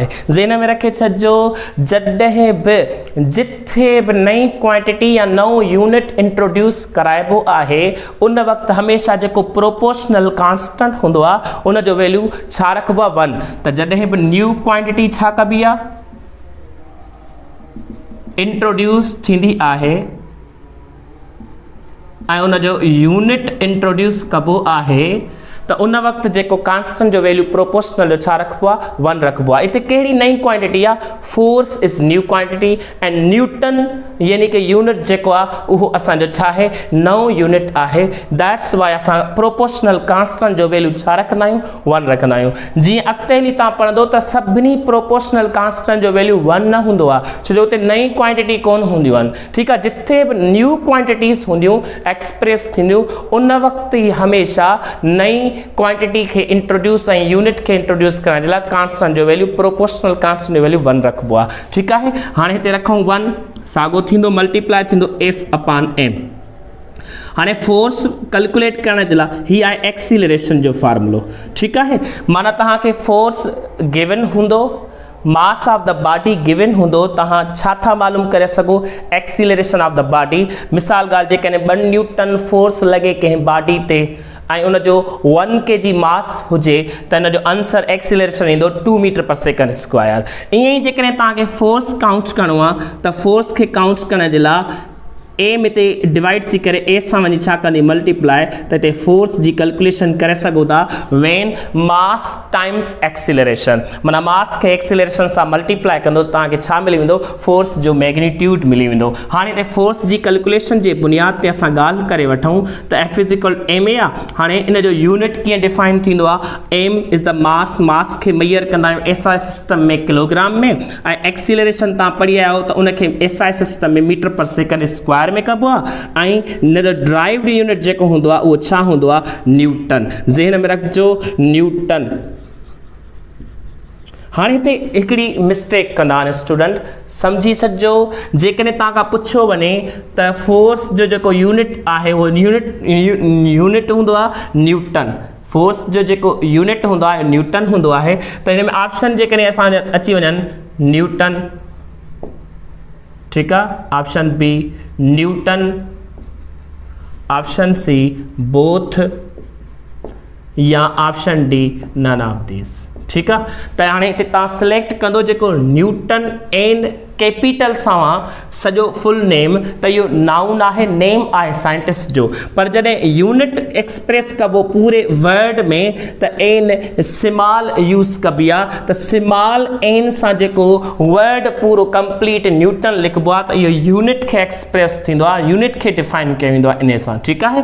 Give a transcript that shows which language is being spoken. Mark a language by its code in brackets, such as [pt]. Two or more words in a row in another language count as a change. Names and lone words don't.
[sd] ज़हन में रखे छॾिजो, जॾहिं बि जिथे बि नई क्वांटिटी या नओं [en] unit introduce [sd] कराइबो आहे उन वक़्तु हमेशह जेको [en] proportional constant [sd] हूंदो आहे उन जो वैल्यू छा रखिबो आहे 1। त जॾहिं बि [en] new quantity [sd] छा कबी आहे इंट्रोड्यूस थींदी आहे ऐं उन जो [en] unit introduce [sd] कबो आहे त उन वक़्तु जेको कांस्टेंट जो वैल्यू प्रोपोर्शनल जो छा रखिबो आहे 1 रखिबो आहे। हिते कहिड़ी नई क्वांटिटी आहे, [en] force is new quantity and Newton [sd] यानी कि यूनिट जेको आहे उहो असांजो छा आहे नओं यूनिट आहे, [en] that's why [sd] असां [en] proportional constant [sd] जो वैल्यू छा रखंदा आहियूं 1 रखंदा आहियूं। जीअं अॻिते हली तव्हां पढ़ंदो त सभिनी [en] proportional constant [sd] जो वैल्यू 1 न हूंदो आहे, छो जो हुते नई क्वांटिटी कोन हूंदियूं आहिनि, ठीकु आहे। जिथे बि [en] new quantities [sd] हूंदियूं एक्सप्रेस थींदियूं उन वक़्तु ई हमेशह नई क्वांटिटी खे इंट्रोड्यूस ऐं यूनिट खे इंट्रोड्यूस करण जे लाइ कांस्टेंट जो वैल्यू [en] proportional constant [sd] जो वैल्यू 1 रखिबो आहे, ठीकु आहे। हाणे हिते रखूं 1 साॻियो थींदो मल्टीप्लाई थींदो [en] F upon M. [sd] हाणे [en] force calculate [sd] करण जे लाइ ही आहे एक्सीलरेशन जो फार्मूलो, ठीकु आहे। माना तव्हांखे [en] force given [sd] हूंदो, [en] mass of the body given [sd] हूंदो, तव्हां छा था मालूम करे सघो [en] acceleration of the body. [sd] मिसाल ॻाल्हि जेकॾहिं 2 [en] Newton force [sd] लॻे कंहिं बॉडी ते ऐं उन जो 1 [en] kg mass [sd] हुजे त इन जो [en] answer acceleration [sd] ईंदो 2 [en] meter per second square. [sd] ईअं ई जेकॾहिं तव्हांखे [en] force count [sd] करिणो आहे त फोर्स खे काउंट करण जे लाइ एम हिते डिवाइड थी करे ए सां वञी छा कंदी मल्टीप्लाई, त हिते फोर्स जी कैलकुलेशन करे सघो था [en] when mass times acceleration, [sd] माना मास खे एक्सीलरेशन सां मल्टीप्लाई कंदो तव्हांखे छा मिली वेंदो फोर्स जो मैग्नीट्यूड मिली वेंदो। हाणे हिते फोर्स जी कैलकुलेशन जे बुनियाद ते असां ॻाल्हि करे वठूं त [en] F is equal M A [sd] आहे। हाणे इन जो यूनिट कीअं डिफाइन थींदो आहे, [en] M is the mass, mass [sd] खे मेजर कंदा आहियूं [en] SI system [sd] में किलोग्राम में, ऐं एक्सीलरेशन तव्हां पढ़ी आया आहियो त उनखे [en] SI system [sd] में [en] meter per second square [sd] में कबो आहे ऐं इन जो [en] derived unit [sd] जेको हूंदो आहे उहो छा हूंदो आहे न्यूटन। ज़हन में रखिजो न्यूटन। हाणे हिते हिकिड़ी मिस्टेक कंदा आहिनि स्टूडेंट, सम्झी सॼो, जेकॾहिं तव्हां खां पुछो वञे त फोर्स जो जेको यूनिट आहे उहो यूनिट हूंदो आहे न्यूटन, फोर्स जो जेको यूनिट हूंदो आहे न्यूटन हूंदो आहे। त हिन में ऑप्शन जेकॾहिं असांजा अची वञनि न्यूटन, ठीकु आहे, [en] Option B Newton, option C both, या option D none of these, [sd] ठीकु आहे। त हाणे हिते तव्हां सिलेक्ट कंदो जेको न्यूटन [en] and capital [sd] सां सॼो [en] full name, [sd] त इहो नाउन आहे, नेम आहे साइंटिस्ट जो, पर जॾहिं [en] unit express [sd] कबो पूरे वर्ड में त [en] N small use [sd] कबी आहे, त [en] small N [sd] सां जेको वर्ड पूरो [en] complete Newton [sd] लिखबो आहे त इहो यूनिट खे एक्सप्रेस थींदो आहे, यूनिट खे डिफाइन कयो वेंदो आहे इन सां, ठीकु आहे।